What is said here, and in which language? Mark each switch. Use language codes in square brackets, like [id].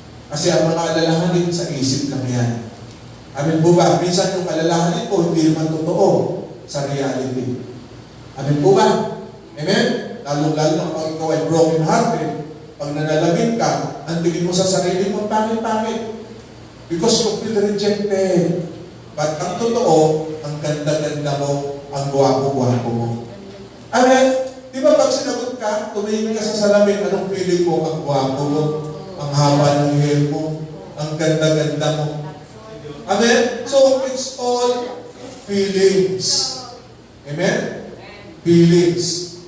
[tl] Kasi ang mga alalahanin sa isip lang yan. Amen po ba? Minsan yung alalahanin ko hindi naman totoo sa reality. Amen po ba? Amen? Lalo-lalo na kapag ikaw ay broken hearted, pag nanalangin ka, ang tingin mo sa sarili mo, pangit-pangit. [en] Because you feel rejected. [tl] But ang totoo, ang ganda-ganda mo, ang guwapo-guwapo mo. Amen? Di ba pag sinagot ka, tumingin ka sa salamin, anong feeling mo? Ang guwapo mo, ang haba ng hair mo, ang ganda-ganda mo. [en] Amen? So, it's all feelings. Amen? Feelings.